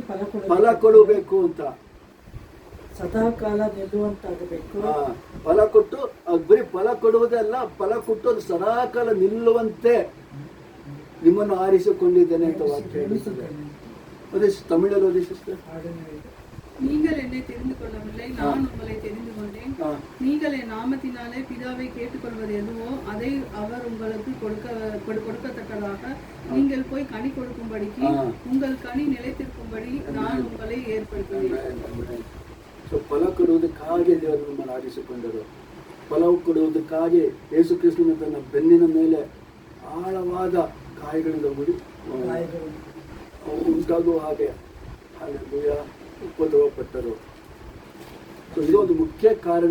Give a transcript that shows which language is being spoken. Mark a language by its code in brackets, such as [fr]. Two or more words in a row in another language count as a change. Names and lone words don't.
[kn] ಫಲ ಕೊಡಬೇಕು ಅಂತ, ಸದಾಕಾಲ ನಿಲ್ಲುವಂತಾಗಬೇಕು. ಫಲ ಕೊಟ್ಟು ಬರೀ ಫಲ ಕೊಡುವುದೇ ಅಲ್ಲ, ಫಲ ಕೊಟ್ಟು ಅದು ಸದಾಕಾಲ ನಿಲ್ಲುವಂತೆ ನಿಮ್ಮನ್ನು ಆರಿಸಿಕೊಂಡಿದ್ದೇನೆ ಅಂತ ವಾಕ್ಯ ಹೇಳುತ್ತದೆ. ಅದೇ ತಮಿಳಲ್ಲಿ ಓದಿ ಸಿಸ್ಟರ್. [ta] நீங்கள் என்னை தெரிந்து கொள்ளவில்லை, நான் உங்களை தெரிந்து கொண்டேன். நீங்கள் என் நாமத்தினாலே பிதாவை கேட்டுக்கொள்வது எதுவோ அதை அவர் உங்களுக்கு கொடுக்கத்தக்கதாக நீங்கள் போய் கனி கொடுக்கும்படிக்கு உங்கள் கனி நிலைத்திருக்கும்படி நான் உங்களை ஏற்படுத்துவேன். [kn] ಫಲ ಕೊಡುವುದಕ್ಕಾಗಿ ದೇವರು ನಮ್ಮನ್ನು ಆರಿಸಿಕೊಂಡರು. ಫಲ ಕೊಡುವುದಕ್ಕಾಗಿ ಯೇಸು ಕ್ರಿಸ್ತನ ತನ್ನ ಬೆನ್ನಿನ ಮೇಲೆ ಆಳವಾದ ಗಾಯಗಳಿಂದ ಉಂಟಾಗುವ ಹಾಗೆ ಉಪದ್ರವಪಟ್ಟರು. ಸೊ ಇದೊಂದು ಮುಖ್ಯ ಕಾರಣ.